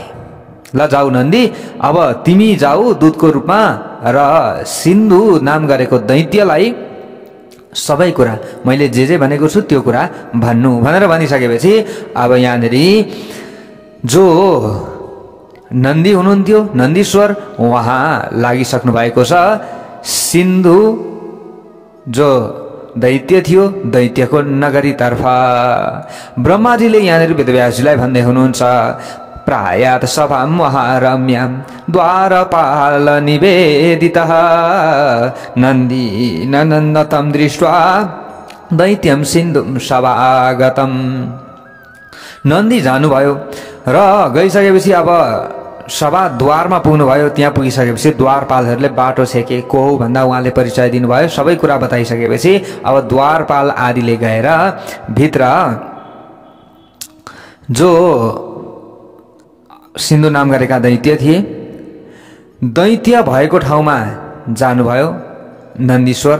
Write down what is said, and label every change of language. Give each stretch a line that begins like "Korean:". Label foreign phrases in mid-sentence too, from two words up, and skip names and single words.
Nepali: ल जाऊ नन्दी, अब तिमी जाऊ दूतको रूपमा र सिन्धु नाम गरेको दैत्यलाई सबै कुरा मैले जे भनेको छु त्यो कुरा भन्नु भनेर भनिसकेपछि अब यहाँनिर जो नन्दी हुनुहुन्थ्यो नन्दीश्वर उहाँ लागिसक्नु भएको छ सिन्धु जो दैत्य थियो दैत्यको नगरीतर्फ। ब्रह्माजीले यहाँनिर वेदव्यासजीलाई भन्दै हुनुहुन्छ
Sanskrit: प्रायात सभां महारम्यां द्वारपाल निवेदितः नन्दी नन्दतं दृष्ट्वा दैत्यं सिन्धुं सभागतम्।
Nepali: नन्दी जानुभयो र गइसकेपछि अब सभा द्वारमा पुग्नुभयो। त्यहाँ पुगिसकेपछि द्वारपालहरूले बाटो छेके को हो भन्दा उहाँले परिचय दिनुभयो। सबै कुरा बताइसकेपछि अब द्वारपाल आदिले गएर भित्र जो सिन्धु नाम गरेका दैत्य थिए दैत्य भएको ठाउँमा जानुभयो नन्दीश्वर।